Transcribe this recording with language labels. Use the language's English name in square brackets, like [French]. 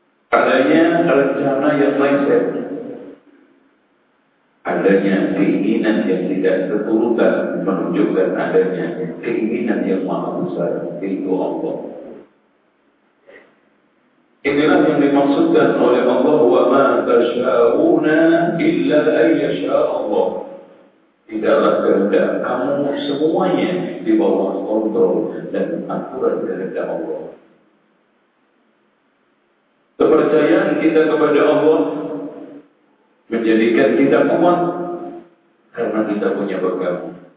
[Indonesian] Adanya rencana yang meleset, adanya keinginan yang tidak keturutan menunjukkan adanya keinginan yang maha besar, yaitu Allah. Inilah yang dimaksudkan oleh Allah, [Arabic] وَمَا تَشَاءُونَ إِلَّا أَنْ يَشَاءَ اللَّهُ. [Indonesian] Tidaklah kehendak kamu semuanya di bawah kontrol dan aturan kehendak Allah. Kepercayaan kita kepada Allah menjadikan kita kuat karena kita punya pegangan.